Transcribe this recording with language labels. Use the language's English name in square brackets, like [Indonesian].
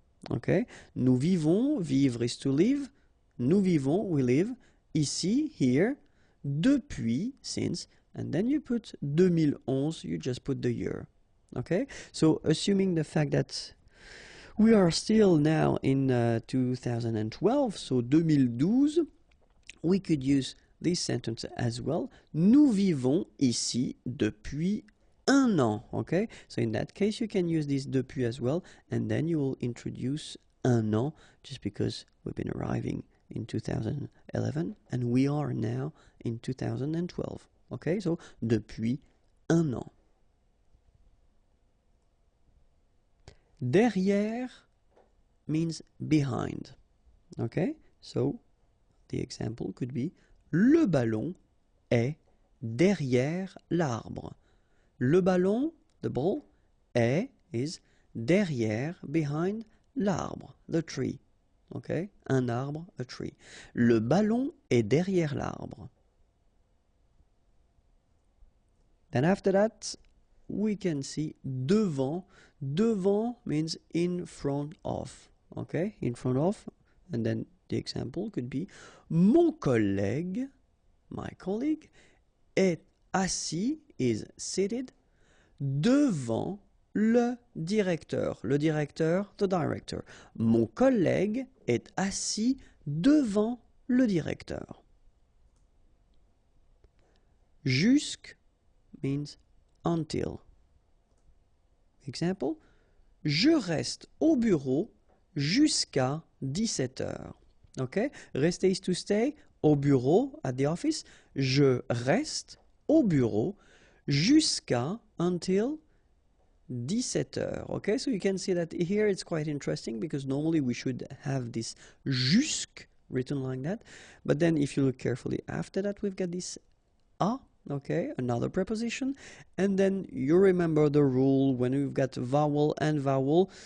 [English] Okay, nous vivons, vivre is to live. [French] Nous vivons, [English] we live, ici, here, depuis, since, and then you put 2011, you just put the year. Okay, so assuming the fact that we are still now in 2012, so 2012, we could use this sentence as well. [French] Nous vivons ici depuis un an. [English] Okay, so in that case, you can use this depuis as well, and then you will introduce [French] un an, [English] just because we've been arriving in 2011 and we are now in 2012. Okay, so [French] depuis un an. [English] Derrière means behind. Okay, so the example could be [French] le ballon est derrière l'arbre. Le ballon, [English] the ball, est, is derrière, behind [French] l'arbre, [English] the tree. Okay, [French] un arbre, [English] a tree. [French] Le ballon est derrière l'arbre. [English] Then after that, we can see devant. Devant means in front of. Okay, in front of. And then the example could be [French] mon collègue, [English] my colleague, [French] est assis, [English] is seated, [French] devant le directeur. Le directeur, [English] the director. [French] Mon collègue est assis devant le directeur. [English] Jusque means until. Example, [French] je reste au bureau jusqu'à 17 heures. [English] Okay? Rester is to stay, [French] au bureau, [English] at the office. [French] Je reste au bureau jusqu'à, [English] until [French] 17 heures. [English] Okay, so you can see that here it's quite interesting because normally we should have this jusque written like that. But then if you look carefully after that, we've got this a, okay, another preposition. And then you remember the rule when we've got vowel and vowel.